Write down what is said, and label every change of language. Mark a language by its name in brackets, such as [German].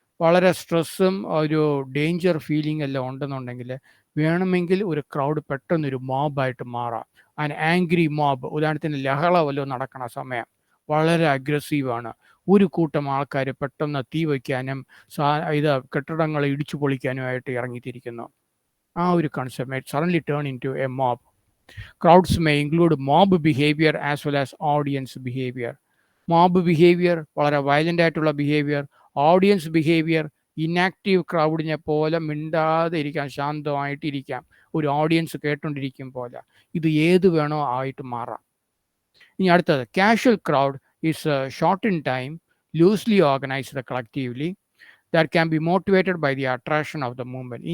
[Malayalam] വളരെ സ്ട്രെസ്സും ഒരു ഡേഞ്ചർ ഫീലിംഗ് എല്ലാം ഉണ്ടെന്നുണ്ടെങ്കിൽ വേണമെങ്കിൽ ഒരു ക്രൗഡ് പെട്ടെന്നൊരു മോബായിട്ട് മാറാം. [English] an angry mob, [Malayalam] ഉദാഹരണത്തിന് ലഹള വല്ലതും നടക്കണ സമയം വളരെ അഗ്രസീവാണ്, ഒരു കൂട്ടം ആൾക്കാർ പെട്ടെന്ന് തീ വയ്ക്കാനും കെട്ടിടങ്ങൾ ഇടിച്ചു പൊളിക്കാനുമായിട്ട് ഇറങ്ങിത്തിരിക്കുന്നു. [English] ആ ഒരു concept suddenly turn in to a mob. Crowds may include mob behavior as well as audience behavior. [Malayalam] Mob behaviour വളരെ വയലൻ്റ് ആയിട്ടുള്ള ബിഹേവിയർ, ഓഡിയൻസ് ബിഹേവിയർ ഇനാക്റ്റീവ് ക്രൗഡിനെ പോലെ മിണ്ടാതെ ഇരിക്കാം, ശാന്തമായിട്ടിരിക്കാം, ഒരു ഓഡിയൻസ് കേട്ടോണ്ടിരിക്കും പോലെ. ഇത് ഏത് വേണോ ആയിട്ട് മാറാം. ഇനി അടുത്തത് [English] Casual crowd is short in time, loosely organised collectively, that can be motivated by the attraction of the movement.